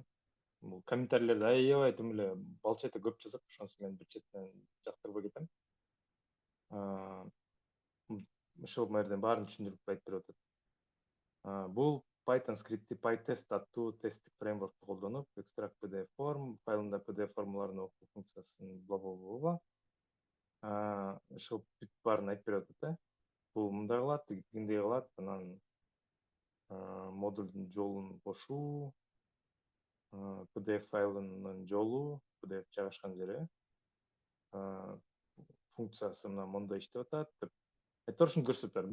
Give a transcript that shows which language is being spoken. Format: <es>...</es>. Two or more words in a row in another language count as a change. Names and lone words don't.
<ky>Бул комментарийлерде аябай тим эле балчайта көп жазат, ошонусу мен бир четинен жактырбай кетем. Ошол жерден баарын түшүндүрүп айтып берип атат. Бул Python скрипти PyTest аттуу тесттик фреймворкту колдонуп,</ky> <en>extract PDF form</en> <ky>файлында PDF формаларын окуу функциясын бла. Ошол бүт баарын айтып берип атат да. Бул мындай кылат, тигиндей кылат, анан модулдун жолун кошуу, PDF файлынын жолу, PDF жайгашкан жери, функциясы мына мондой иштеп атат деп айтор ушуну көрсөтүп берди.</ky>